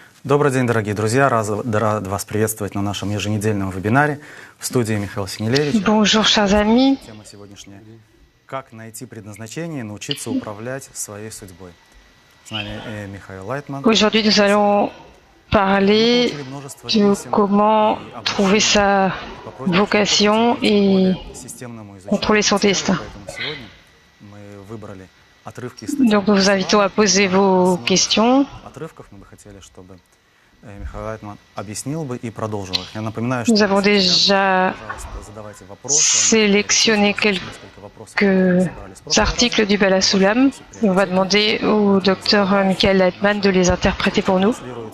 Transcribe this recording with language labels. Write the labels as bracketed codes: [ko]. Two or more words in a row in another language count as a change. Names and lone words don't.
[ru] Добрый день, дорогие друзья. Рад вас приветствовать на нашем еженедельном вебинаре. В студии Михаил Синелевич. [fr] Bonjour, chers amis. [ru] Тема сегодняшняя: как найти предназначение и научиться управлять своей судьбой. С нами Михаил Лайтман. [fr] Aujourd'hui, nous allons parler de comment trouver sa vocation et contrôler son destin. Donc, nous vous invitons à poser vos questions. Nous avons déjà sélectionné quelques articles du Bala Soulam et on va demander au docteur Michael Leitman de les interpréter pour nous.